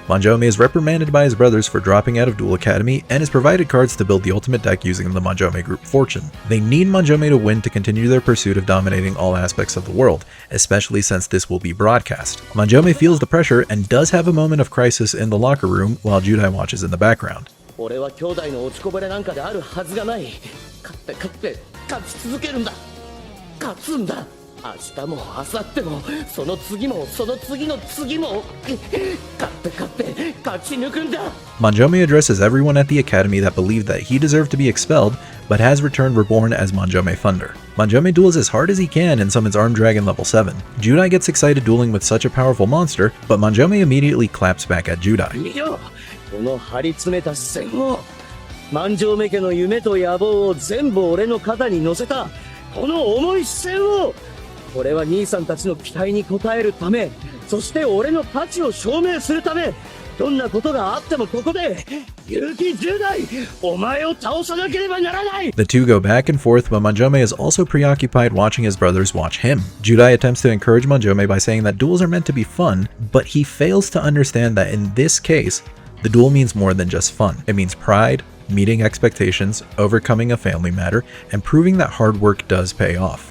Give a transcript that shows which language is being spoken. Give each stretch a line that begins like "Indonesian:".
English: Manjoume is reprimanded by his brothers for dropping out of Duel Academy and is provided cards to build the ultimate deck using the Manjoume Group Fortune. They need Manjoume to win to continue their pursuit of dominating all aspects of the world, especially since this will be broadcast. Manjoume feels the pressure and does have a moment of crisis in the locker room while Judai watches in the background.
Japanese: 俺は兄弟の落ちこぼれなんかであるはずがない。勝って勝ち続けるんだ。勝つんだ。明日も明後日もその次もその次の次も勝って勝ち抜くんだ。
English: Manjoume addresses everyone at the academy that believed that he deserved to be expelled, but has returned reborn as Manjoume Thunder. Manjoume duels as hard as he can and summons Armed Dragon level 7. Judai gets excited dueling with such a powerful monster, but Manjoume immediately claps back at Judai.
Japanese: この張り詰めた視線を万丈目家の夢と野望を全部俺の肩に乗せたこの重い視線を俺は兄さんたちの期待に応えるためそして俺の価値を証明するためどんなことがあってもここで勇気10代お前を倒さなければならない
English: The two go back and forth, but Manjoume is also preoccupied watching his brothers watch him. Judai attempts to encourage Manjoume by saying that duels are meant to be fun, but he fails to understand that in this case, the duel means more than just fun. It means pride, meeting expectations, overcoming a family matter, and proving that hard work does pay off.